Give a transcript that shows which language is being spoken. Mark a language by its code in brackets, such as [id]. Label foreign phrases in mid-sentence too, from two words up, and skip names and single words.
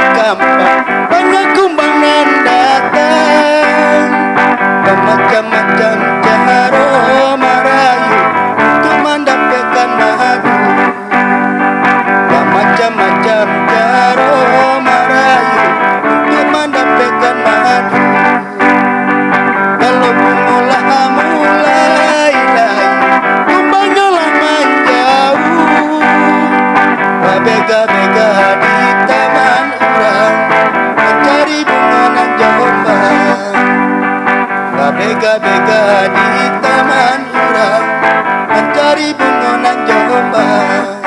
[ms] nampak banyak kumbangan datang, bermacam-macam cara merayu untuk mendapatkan madu, bermacam-macam cara merayu untuk mendapatkan madu. [min] Kalau bungolah mulai layu, kumbangnya lah menjauh, bega-bega di taman orang mencari bunga nan jombang, bega-bega di taman orang mencari bunga nan jombang.